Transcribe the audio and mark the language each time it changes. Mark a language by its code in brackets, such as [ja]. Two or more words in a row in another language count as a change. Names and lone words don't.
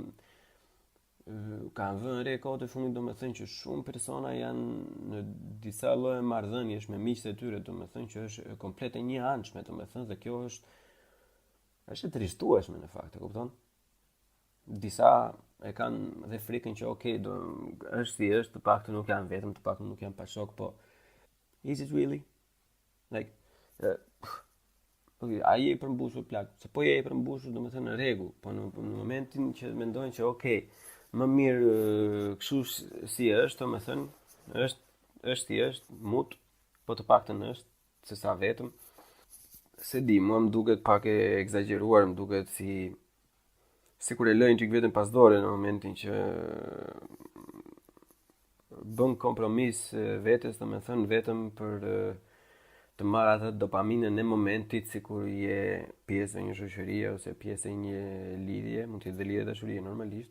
[sq] kanë vënë re kohët e fundit, domethënë që shumë persona janë në disa lloje marrëdhëniesh me miqtë e tyre, domethënë që është komplet e njëanshme, domethënë dhe kjo është e trishtueshme në fakt, e kupton? Disa e kanë dhe frikën që është si është, të paktën nuk janë vetëm, të paktën nuk janë pa shok, po [en] is it really? [sq] Like a je i përmbushur plak, se po je i përmbushur, domethënë në rregull, po në momentin që mendojnë që më mirë kështu si është, domethënë është si është, mut, po të paktën është se sa vetëm. Se di, mua më duket pak e egzageruar, më duket si kur e lëjnë çik veten pas dore në momentin që bën kompromis vetes, domethënë vetëm për të marrë atë dopaminën në momentit, sikur je pjesë e një shoqërie ose pjesë e një lidhje, mund të jetë lidhje dashurie normalisht.